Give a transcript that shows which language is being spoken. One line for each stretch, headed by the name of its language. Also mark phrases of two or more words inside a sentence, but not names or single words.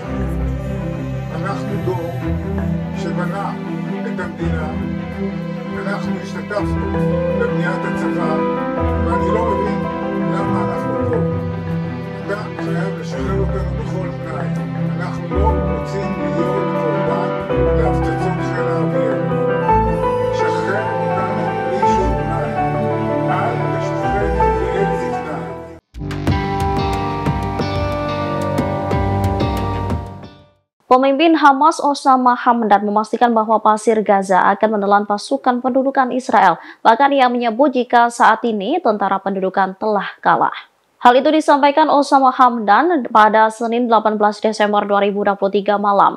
Hebrew: אנחנו דור שבנה את המדינה, אנחנו השתתפנו בבניית הצבא, ואני לא מבין למה אנחנו פה. אתה חייב לשחרר אותנו בכל תנאי. אנחנו לא רוצים להיות קורבן להפצצות חיל האוויר. שחרר אותנו בלי שום תנאי. אל תשליכנו לעת זקנה.
Indonesian: Pemimpin Hamas Osama Hamdan memastikan bahwa pasir Gaza akan menelan pasukan pendudukan Israel. Bahkan ia menyebut jika saat ini tentara pendudukan telah kalah. Hal itu disampaikan Osama Hamdan pada Senin 18 Desember 2023 malam.